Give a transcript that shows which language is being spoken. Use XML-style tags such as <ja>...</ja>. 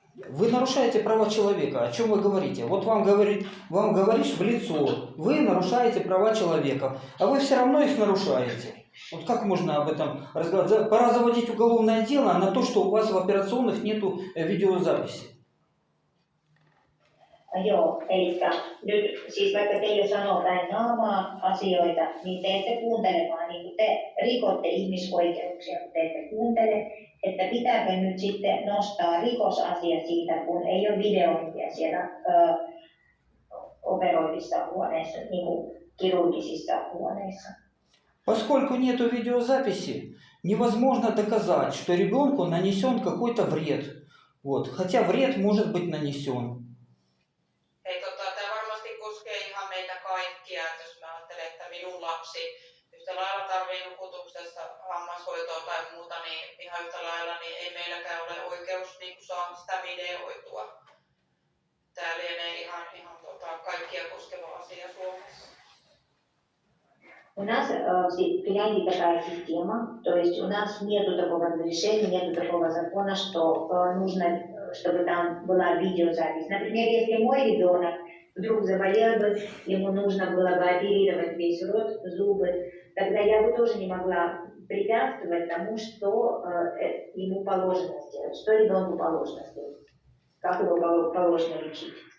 <ru>Вы нарушаете права человека. О чем вы говорите? Вот вам говоришь в лицо, вы нарушаете права человека, а вы все равно их нарушаете. Вот как можно об этом разговаривать? Пора заводить уголовное дело на то, что у вас в операционных нету видеозаписи.</ru> <fi>Joo, eli nyt siis vaikka te jo sanoo päin naamaa asioita, niin te ette kuuntele, vaan niin te rikotte ihmisoikeuksia, kun te ette kuuntele, että pitääkö nyt sitten nostaa rikosasia siitä, kun ei ole videointia siellä operoivissa huoneissa, niin kuin kirurgisissa huoneissa.</fi> <ru>Поскольку нету видеозаписи, невозможно доказать, что ребенку нанесен какой-то вред. Вот. Хотя вред может быть нанесен.</ru> <fi>Hei, tämä varmasti koskee ihan meitä kaikkia, että jos mä ajattelen, että minun lapsi yhtä lailla tarvii nukutuksessa hammashoitoa tai muuta, niin ihan yhtä lailla niin ei meilläkään ole oikeus niin saada sitä videoitua. Tämä lienee ihan kaikkia koskeva asia Suomessa.</fi> <ru>У нас в Финляндии такая система, то есть у нас нет такого разрешения, нет такого закона, что нужно, чтобы там была видеозапись. Например, если мой ребенок вдруг заболел бы, ему нужно было бы оперировать весь рот, зубы, тогда я бы тоже не могла препятствовать тому, что ему положено сделать, что ребенку положено сделать, как его положено лечить.</ru>